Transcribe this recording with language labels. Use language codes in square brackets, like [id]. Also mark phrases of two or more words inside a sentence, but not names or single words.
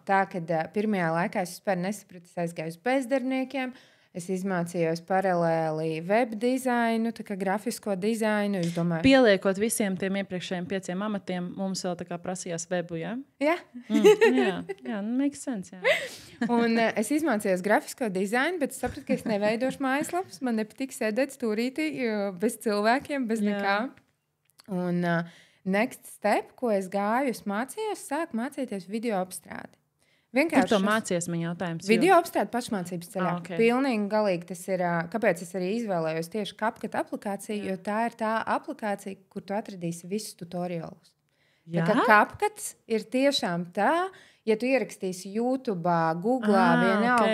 [lv] Tā, kad pirmajā laikā es vispār nesapratu, es aizgāju uz bezdarbniekiem. Es izmācījos paralēli web dizainu, tā kā grafisko dizainu. Pieliekot visiem tiem iepriekšējiem 5 amatiem, mums vēl tā kā prasījās webu, jā? Jā. Jā, [en] makes sense, [lv] jā. Un es izmācījos grafisko dizainu, bet sapratu, ka es neveidošu mājaslapas. Man nepatīk sēdēt stūrītī bez cilvēkiem, bez nekā. [en] Un next step, [lv] ko es gāju, es mācījos, sāku mācīties video apstrādi. Kur to mācies, man jautājums? Video apstrādi pašmācības ceļā. Pilnīgi galīgi tas ir, kāpēc es arī izvēlējos tieši CapCut aplikāciju, jo tā ir tā aplikācija, kur tu atradīsi visus tutorialus. Tā kā CapCuts ir tiešām tā, ja tu ierakstīsi YouTube, Google, vienalga,